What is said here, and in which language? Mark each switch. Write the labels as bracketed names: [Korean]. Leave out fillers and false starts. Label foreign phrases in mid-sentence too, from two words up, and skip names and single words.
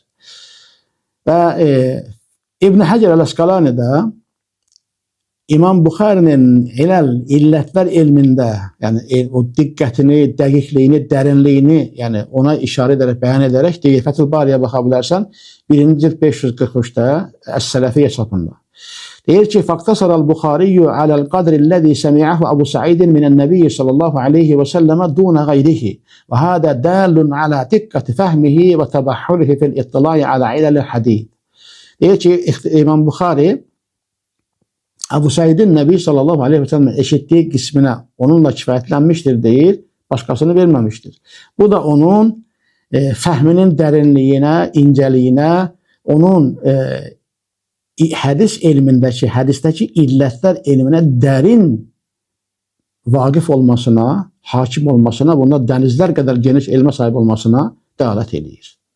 [Azerbaijani] Və İbn Həcər Əl-Əsqalanidə İmam Buxarinin illətlər elmində, yəni o diqqətini, dəqiqliyini, dərinliyini, yəni ona işarə edərək, bəyan edərək deyir, Fəthül Bariyə baxa bilərsən 1. cilt 543'də Əs-Sələfiyyə çapında. Deyir ki, [Arabic] فاقتصر البخاري على القدر الذي سمعه أبو سعيد من النبي صلى الله عليه وسلم دون غيره وهذا دال على دقة فهمه وتبحره في الاطلاع على علل الحديث. [Azerbaijani] Deyir ki, İmam Buxari Abu Said'in Nebi [Arabic] صلى الله عليه وسلم [Turkish] eşittiği kısmına [Azerbaijani] onunla kifayətlənmişdir deyir, başqasını verməmişdir. Bu da onun fəhminin dərinliyinə, incəliyinə, onun hədis elmindəki, hədisdəki illətlər elminə dərin vaqif olmasına, hakim olmasına, bunda dənizlər qədər geniş elmə sahib olmasına dəalət edir.